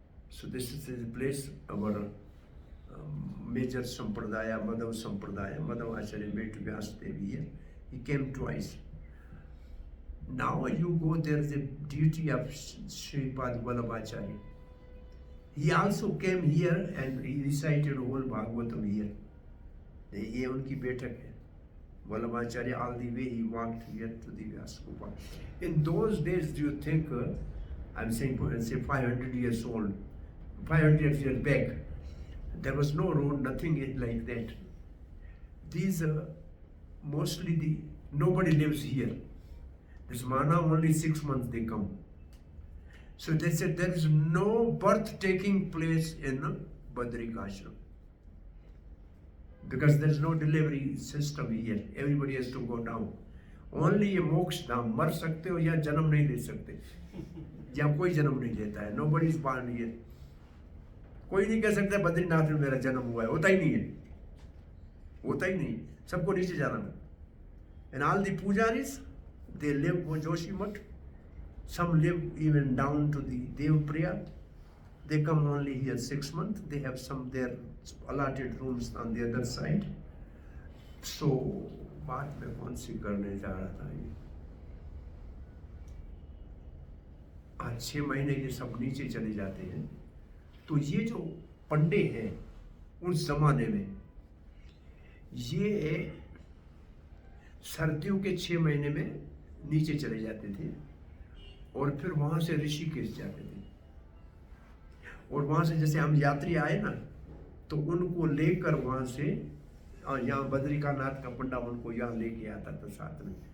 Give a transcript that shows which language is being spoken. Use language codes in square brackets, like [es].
[en] So this is the place our major sampradaya, Madhav sampradaya, Madhav Acharya met Vyasdev here. He came twice. Now you go there, the deity of Sripad Vallabhacharya. He also came here and he recited whole Bhagavatam here. [hi] ये उनकी बैठक है, Vallabhacharya. [en] All the way he walked here to the Vyaskupa. In those days, do you think, I'm saying, say 500 years old, 500 years back, there was no road, nothing like that. These mostly nobody lives here. This Mana only 6 months they come. So they said there is no birth taking place in Badrinath Ashram, because there is no delivery system here. Everybody has to go down. [hi] Only ये मोक्ष धाम, मर सकते हो या जन्म नहीं ले सकते, या कोई जन्म नहीं लेता है. [en] Nobody is born here. [hi] कोई नहीं कह सकता बद्रीनाथ में मेरा जन्म हुआ है, होता ही नहीं है, होता ही नहीं, सबको नीचे जाना है. [en] And all the pujaris, they live in Joshimath. Some live even down to the Devpriya. They come only here 6 months. They have some their allotted rooms on the other side. [hi] So बात मैं कौन सी करने जा रहा था, ये आज 6 महीने ये सब नीचे चले जाते हैं. तो ये जो पंडे हैं उस जमाने में, ये सर्दियों के 6 महीने में नीचे चले जाते थे, और फिर वहां से ऋषिकेश जाते थे, और वहां से जैसे हम यात्री आए ना, तो उनको लेकर वहां से यहाँ बद्रिकानाथ का पंडा उनको यहाँ लेके आता था साथ में.